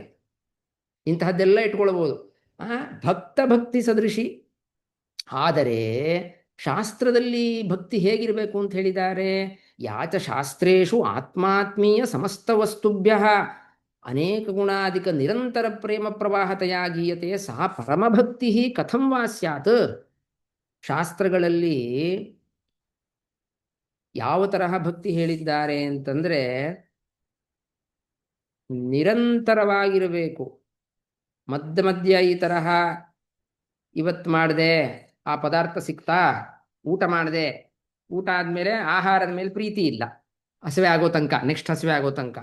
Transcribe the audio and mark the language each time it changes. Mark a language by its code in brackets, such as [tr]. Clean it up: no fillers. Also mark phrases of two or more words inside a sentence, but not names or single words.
[kn] ಇಂತಹದ್ದೆಲ್ಲ ಇಟ್ಕೊಳ್ಬೋದು. [sa] ಭಕ್ತ ಭಕ್ತಿ ಸದೃಶಿ. [kn] ಆದರೆ ಶಾಸ್ತ್ರದಲ್ಲಿ ಭಕ್ತಿ ಹೇಗಿರಬೇಕು ಅಂತ ಹೇಳಿದ್ದಾರೆ? [sa] ಯಾಚ ಶಾಸ್ತ್ರೇಷು ಆತ್ಮಾತ್ಮೀಯ ಸಮಸ್ತ ವಸ್ತುಭ್ಯ ಅನೇಕ ಗುಣಾಧಿಕ ನಿರಂತರ ಪ್ರೇಮ ಪ್ರವಾಹತೆಯ ಗೀಯತೆ ಸಾ ಪರಮಭಕ್ತಿ ಕಥಂ ವಾ ಸ್ಯಾತ್. [kn] ಶಾಸ್ತ್ರಗಳಲ್ಲಿ ಯಾವ ತರಹ ಭಕ್ತಿ ಹೇಳಿದ್ದಾರೆ ಅಂತಂದ್ರೆ, ನಿರಂತರವಾಗಿರಬೇಕು. ಮಧ್ಯ ಮಧ್ಯ ಈ ತರಹ ಇವತ್ತು ಮಾಡಿದೆ, ಆ ಪದಾರ್ಥ ಸಿಕ್ತಾ, ಊಟ ಮಾಡಿದೆ, ಊಟ ಆದಮೇಲೆ ಆಹಾರದ ಮೇಲೆ ಪ್ರೀತಿ ಇಲ್ಲ, ಹಸಿವೆ ಆಗೋ ತನಕ, ನೆಕ್ಸ್ಟ್ ಹಸಿವೆ ಆಗೋ ತನಕ.